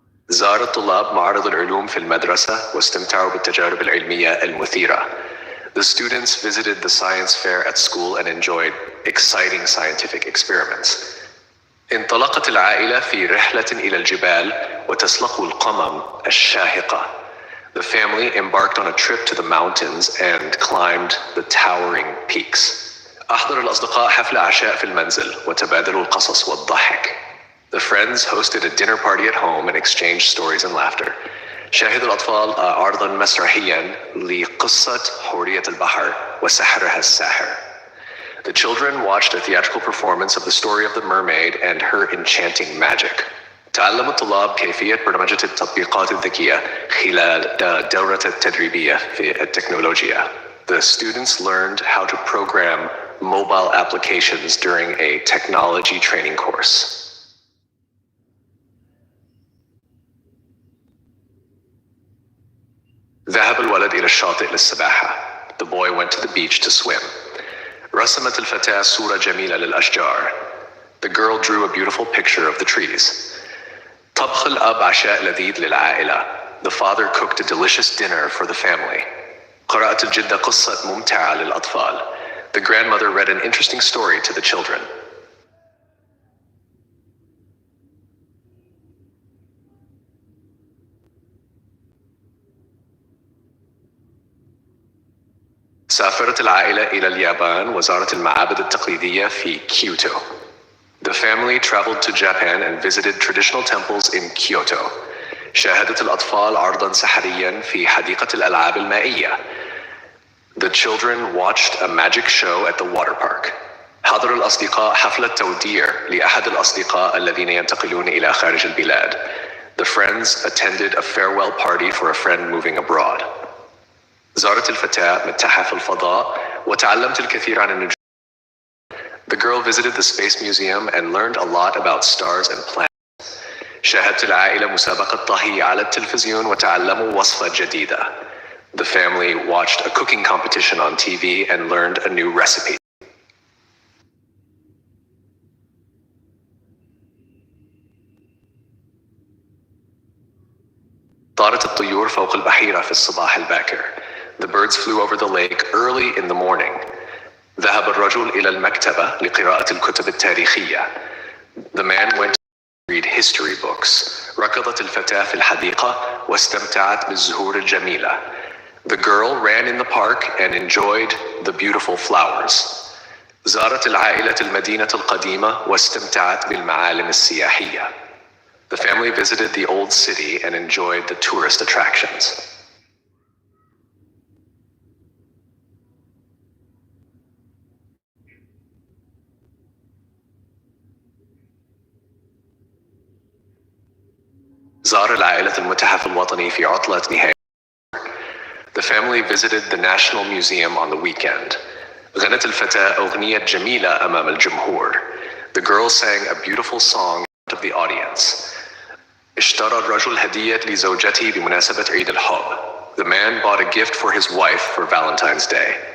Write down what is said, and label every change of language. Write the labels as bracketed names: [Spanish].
[Arabic] زار الطلاب معرض العلوم في المدرسة واستمتعوا بالتجارب العلمية المثيرة. [English] The students visited the science fair at school and enjoyed exciting scientific experiments. [Arabic] انطلقت العائلة في رحلة إلى الجبال وتسلقوا القمم الشاهقة. [English] The family embarked on a trip to the mountains and climbed the towering peaks. [Arabic] أحضر الأصدقاء حفل عشاء في المنزل وتبادلوا القصص والضحك. [English] The friends hosted a dinner party at home and exchanged stories and laughter. [Arabic] شاهد الأطفال عرضاً مسرحياً لقصة حورية البحر وسحرها الساحر. [English] The children watched a theatrical performance of the story of the mermaid and her enchanting magic. [Arabic] تعلم الطلاب كيفية برمجة التطبيقات الذكية خلال دورة التدريبية في التكنولوجيا. [English] The students learned how to program mobile applications during a technology training course. [Arabic] ذهب الولد إلى الشاطئ للسباحة. [English] The boy went to the beach to swim. [Arabic] رسمت الفتاة صورة جميلة للأشجار. [English] The girl drew a beautiful picture of the trees. [Arabic] طبخ الأب عشاء لذيذ للعائلة. [English] The father cooked a delicious dinner for the family. [Arabic] قرأت الجدة قصة ممتعة للأطفال. [English] The grandmother read an interesting story to the children. [Arabic] سافرت العائلة إلى اليابان وزارت المعابد التقليدية في كيوتو. [English] The family traveled to Japan and visited traditional temples in Kyoto. [Arabic] شاهدت الأطفال عرضاً سحرياً في حديقة الألعاب المائية. [English] The children watched a magic show at the water park. [Arabic] حضر الأصدقاء حفلة توديع لأحد الأصدقاء الذين ينتقلون إلى خارج البلاد. [English] The friends attended a farewell party for a friend moving abroad. [Arabic] زارت الفتاة متحف الفضاء وتعلمت الكثير عن النجوم. [English] The girl visited the space museum and learned a lot about stars and planets. [Arabic] شاهدت العائلة مسابقة طهي على التلفزيون وتعلموا وصفة جديدة. [English] The family watched a cooking competition on TV and learned a new recipe. [Arabic] طارت الطيور فوق البحيرة في الصباح الباكر. [English] The birds flew over the lake early in the morning. [Arabic] ذهب الرجل إلى المكتبة لقراءة الكتب التاريخية. [English] The man went to read history books. [Arabic] ركضت الفتاة في الحديقة واستمتعت بالزهور الجميلة. [English] The girl ran in the park and enjoyed the beautiful flowers. [Arabic] زارت العائلة المدينة القديمة واستمتعت بالمعالم السياحية. [English] The family visited the old city and enjoyed the tourist attractions. [Arabic] زار العائلة المتحف الوطني في عطلة نهاية. [English] The family visited the National Museum on the weekend. [Arabic] غنت الفتاة أغنية جميلة أمام الجمهور. [English] The girl sang a beautiful song in front of the audience. [Arabic] اشترى الرجل هدية لزوجته بمناسبة عيد الحب. [English] The man bought a gift for his wife for Valentine's Day.